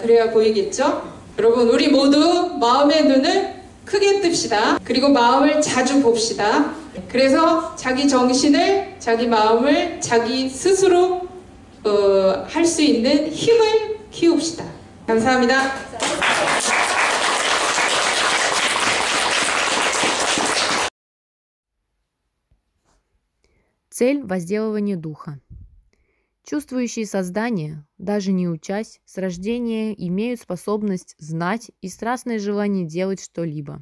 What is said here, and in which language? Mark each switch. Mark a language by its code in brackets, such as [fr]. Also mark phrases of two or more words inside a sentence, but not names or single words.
[ko] 그래야 보이겠죠? 여러분 우리 모두 마음의 눈을 크게 뜹시다. 그리고 마음을 자주 봅시다. 그래서 자기 정신을, 자기 마음을 자기 스스로 할 수 있는 힘을 키웁시다. 감사합니다. [ru] Цель возделывания духа. Чувствующие создания, даже не учась, с рождения имеют способность знать и страстное желание делать что-либо.